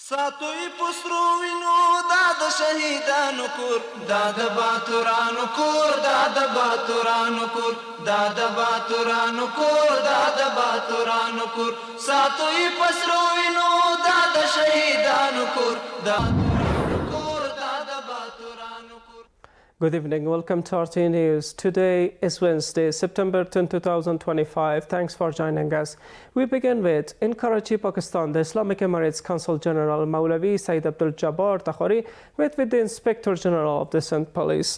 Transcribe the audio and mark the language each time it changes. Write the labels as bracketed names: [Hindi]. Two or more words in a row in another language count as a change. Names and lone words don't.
[Pashto] ساتوی پسرو وینو دا د شهیدانو کور دا د باتورانو کور دا د باتورانو کور دا د باتورانو کور دا د باتورانو کور ساتوی پسرو وینو دا د شهیدانو کور دا [English] Good evening. Welcome to RTA News. Today is Wednesday, September 10, 2025. Thanks for joining us. We begin with, in Karachi, Pakistan, the Islamic Emirates Consul General Maulavi Saeed Abdul Jabbar Takhari met with the Inspector General of the Sindh Police.